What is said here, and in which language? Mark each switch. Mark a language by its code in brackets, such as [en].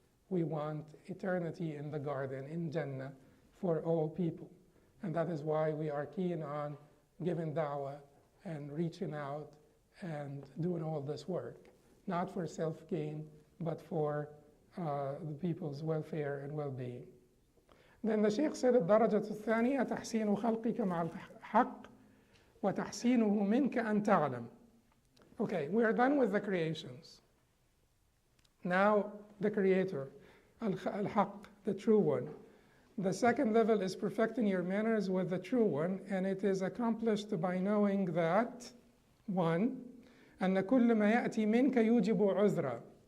[en] We want eternity in the garden, in Jannah, for all people. And that is why we are keen on giving da'wah and reaching out and doing all this work. Not for self-gain, but for the people's welfare and well-being. [ar] Then the Sheikh said, الدرجة الثانية تحسين خلقك مع الحق وتحسينه منك أن تعلم. [en] Okay, we are done with the creations. Now the Creator, al-Haq, the true one. The second level is perfecting your manners with the true one, and it is accomplished by knowing that, one, أن كل ما يأتي منك يوجب عذرا.